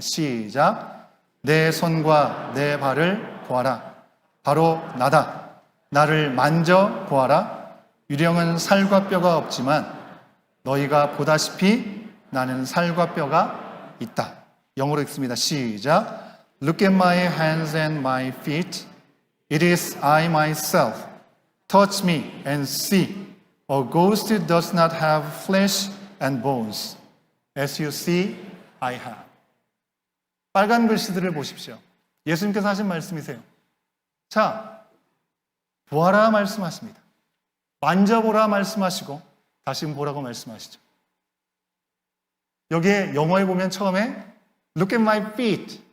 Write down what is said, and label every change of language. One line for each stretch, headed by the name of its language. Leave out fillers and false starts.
Korean: 시작. 내 손과 내 발을 보아라. 바로 나다. 나를 만져 보아라. 유령은 살과 뼈가 없지만 너희가 보다시피 나는 살과 뼈가 있다. 영어로 읽습니다. 시작.
English: Look at my hands and my feet. It is I myself. Touch me and see. A ghost does not have flesh and bones. As you see, I have.
Korean: 빨간 글씨들을 보십시오. 예수님께서 하신 말씀이세요. 자, 보아라 말씀하십니다. 만져보라 말씀하시고 다시 보라고 말씀하시죠. 여기에 영어에 보면 처음에
English: Look at my feet.